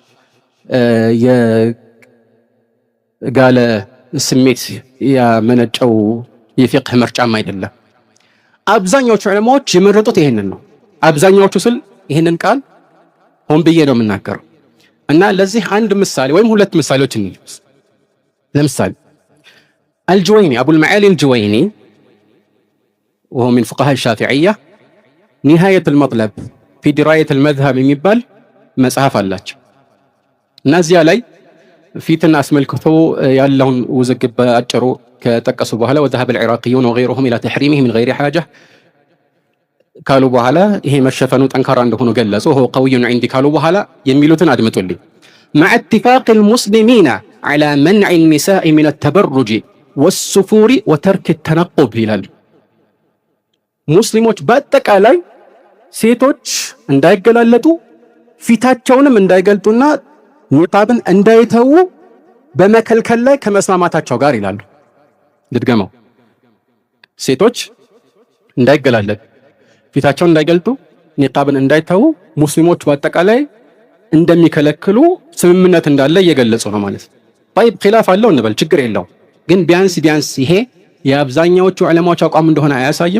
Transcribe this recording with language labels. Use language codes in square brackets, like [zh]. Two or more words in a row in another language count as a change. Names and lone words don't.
[am] የጋለ ስሜት ያመነጨው የፊቅህ ምርጫም አይደለም። አብዛኛዎቹ ዑለማዎች የመረጡት ይሄንን ነው። አብዛኛዎቹ ስል ይሄንን ቃል ሆን ብዬ ነው የምናገረው እና ለዚህ አንድ ምሳሌ ወይም ሁለት ምሳሌዎች እንይዝ። ለምሳሌ አልጁወይኒ አቡል መዓሊ አልጁወይኒ [ar] وهو من فقهاء الشافعية نهاية المطلب في دراية المذهب [am] የሚባል መጽሐፍ አላቸው እና እዚያ ላይ ፊትን አስመልክቶ ያለውን ውዝግብ በአጭሩ ከጠቀሱ በኋላ [ar] وذهب العراقيون وغيرهم إلى تحريمه من غير حاجة [am] ካሉ በኋላ ይሄ መሸፈኑ ጠንካራ እንደሆነ ገለጹ። [ar] هو قوي عندي [am] ካሉ በኋላ የሚሉትን አድምጡልኝ። [ar] مع اتفاق المسلمين على منع النساء من التبرج والسفور وترك التنقب [am] ይላሉ። ሙስሊሞች በአጠቃላይ ሴቶች እንዳይገላለጡ ፊታቸውንም እንዳይገልጡና ኒቃብን እንዳይተዉ በመከልከል ላይ ከመስማማታቸው ጋር ይላሉ። ልድገመው። ሴቶች እንዳይገላለጡ ፊታቸውን እንዳይገልጡ ኒቃብን እንዳይተዉ ሙስሊሞች በአጠቃላይ እንደሚከለክሉ ስምምነት እንዳለ እየገለጹ ነው ማለት ነው። طيب ኺላፍ አለው እንበል፣ ችግር የለው። ግን ቢያንስ ይሄ የአብዛኛዎቹ ዑለማዎች አቋም እንደሆነ አያሳይም?